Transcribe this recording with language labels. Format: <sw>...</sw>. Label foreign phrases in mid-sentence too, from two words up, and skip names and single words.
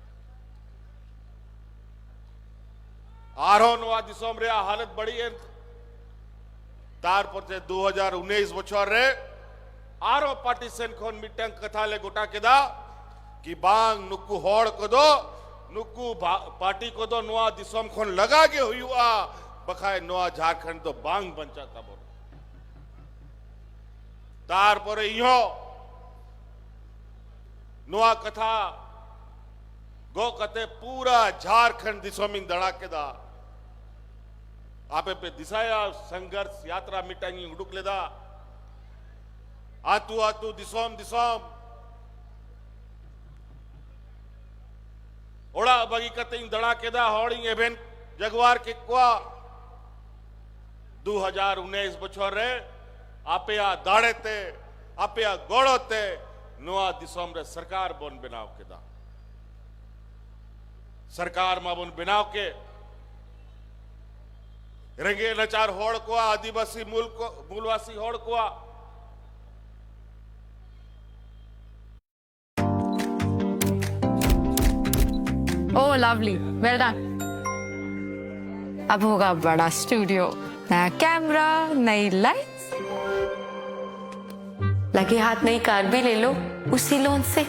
<sat>आरो नोआ दिसोम रे हालत बड़ी है</sat> <hi>तार पर से</hi> <sat>2019 बछर रे आरो पार्टीशन खोन मिटंग कथा ले गोटा केदा कि बांग नुकु होड़ को दो नुकु पार्टी को दो नोआ दिसोम खोन लगा के हुआ बखाए नोआ झारखंड तो बांग बंचा तब तार पर इहो नोआ कथा गो कते पूरा झारखंड दिसोमिंग दड़ा केदा आपे पे दिसाया संघर्ष यात्रा मिटांगी उड़ुक लेदा आतू आतू दिसोम दिसोम ओड़ा बगी कतिंग दड़ा केदा होड़िंग एवेन जगवार के कुआ 2019 बछर रे आपे आ दाड़े ते आपे आ गोड़ो ते नोआ दिसोम रे सरकार बोन बनाव केदा सरकार मा बोन बनाव के रंगे नचार होड़ को आदिवासी मूलवासी होड़ को</sat> <en>Oh lovely well done.</en> <hi>अब होगा बड़ा स्टूडियो नया कैमरा नई लाइट्स लगे हाथ नई कार भी ले लो उसी लोन से।</hi>